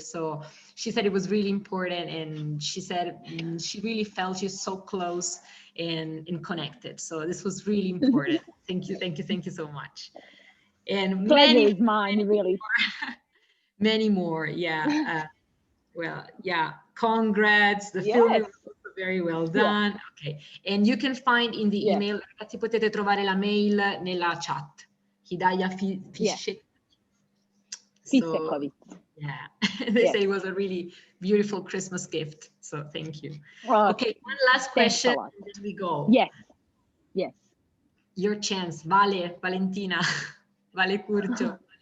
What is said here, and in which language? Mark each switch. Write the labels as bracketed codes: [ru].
[en] So she said it was really important, and she said she really felt you so close and connected. So this was really important. Thank you so much. And pleasure is mine, really. Many more, yeah. Well, yeah. Congrats. The film was Very well done. Okay. And you can find in the email, [it] ragazzi, potete trovare la mail nella chat. [en] Hidaya Fishek. So, yeah, they say it was a really beautiful Christmas gift. So thank you. Okay, one last question and then we go. Yes. Your chance. Vale, Valentina, Vale Curcio.